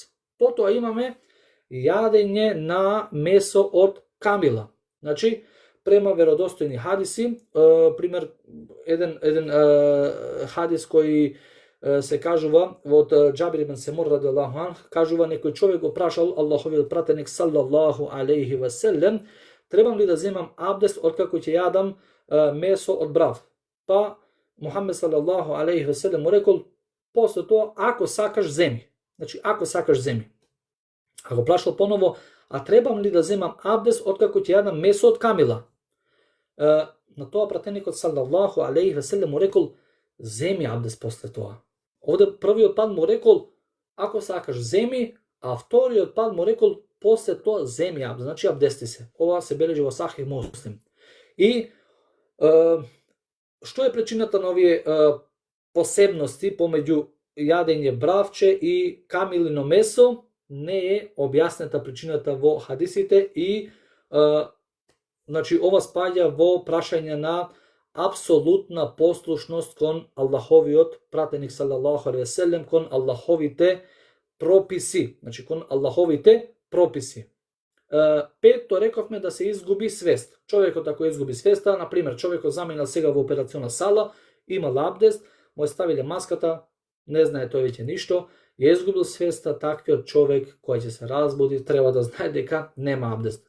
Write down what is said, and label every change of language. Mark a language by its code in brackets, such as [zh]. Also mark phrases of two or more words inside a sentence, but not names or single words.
[mk] Потоа имаме јадење на месо од камила. Значи, према веродостојни хадиси, пример, еден хадис кој се кажува од Џабир ибн Семур [ar] رضي الله عنه, [mk] кажува некој човек го прашал Аллаховиот пратеник [ar] صلى الله عليه وسلم, [mk] требам ли да земам абдест откако ќе јадам месо од брав? Па Мухамед [ar] صلى الله عليه وسلم [mk] му рекол, после тоа, ако сакаш земи. Значи, ако сакаш земи. А го прашал поново, а требам ли да земам абдест откако ќе јадам месо од камила? На тоа пратеникот [ar] صلى الله عليه وسلم [mk] му рекол, земи абдест после тоа. Овде првиот пат му рекол, ако сакаш земи, а вториот пат му рекол, после тоа земи абдест, значи абдести се. Ова се бележи во Сахих Муслим. И што е причината на овие посебности помеѓу јадење бравче и камилино месо? Не е објаснета причината во хадисите и значи ова спаѓа во прашање на апсолутна послушност кон Аллаховиот пратеник [ar] صلى الله عليه وسلم, [mk] кон Аллаховите прописи, значи кон Аллаховите прописи. Пето рековме да се изгуби свест. Човекот ако изгуби свеста, на пример, човекот заминал сега во операциона сала, имал абдест, му е ставиле маската, не знае тој веќе ништо, ја изгубил свеста, таквиот човек кој ќе се разбуди, треба да знае дека нема абдест.